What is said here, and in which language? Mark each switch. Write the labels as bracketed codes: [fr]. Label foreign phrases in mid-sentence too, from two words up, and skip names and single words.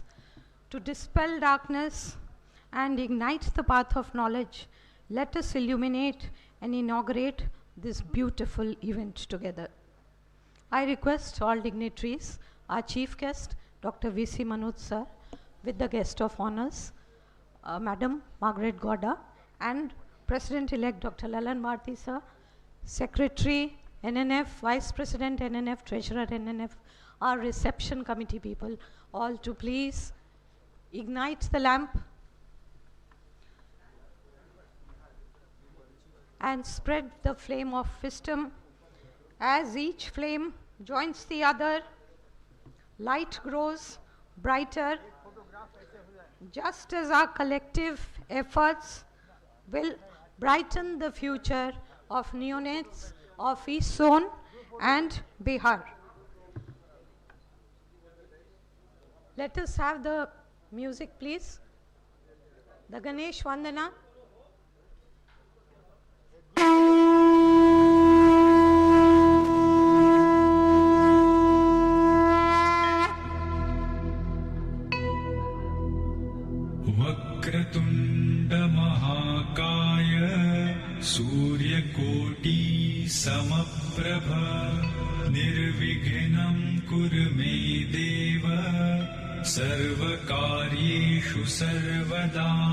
[en] To dispel darkness and ignite the path of knowledge, let us illuminate and inaugurate this beautiful event together. I request all dignitaries, our chief guest, Dr. V.C. Manoj sir, with the guest of honors, Madam Margaret Gowda, and President-elect Dr. Lalan Bharti sir, Secretary NNF, Vice President NNF, Treasurer NNF, our reception committee people, all to please ignite the lamp and spread the flame of wisdom. As each flame joins the other, light grows brighter, just as our collective efforts will brighten the future of neonates of East Zone and Bihar. Let us have the music, please. The Ganesh Vandana. [sa] वक्रतुण्ड महाकाय सूर्यकोटि समप्रभ निर्विघ्नं कुरु मे देव सर्वकार्येषु सर्वदा।